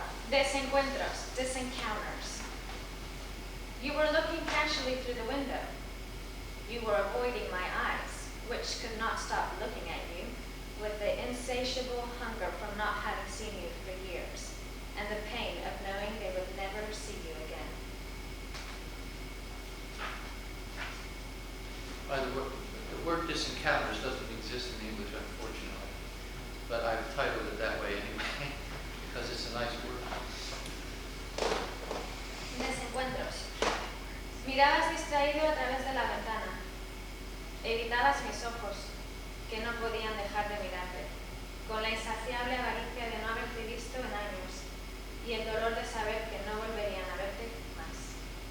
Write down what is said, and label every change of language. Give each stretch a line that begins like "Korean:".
Spanish: Desencuentros, disencounters.
English: You were looking casually through the window. You were avoiding my eyes, which could not stop looking at you, with the insatiable hunger from not having seen you for years, and the pain of knowing they would never see you again. The word disencounters doesn't exist in English, unfortunately, but I've titled it that way anyway, because it's a nice word.
Spanish: Desencuentros. Mirabas distraído a través de la ventana. Evitabas mis ojos, que no podían dejar de mirarte, con la insaciable avaricia de no haberte visto en años y el dolor de saber que no volverían a verte más.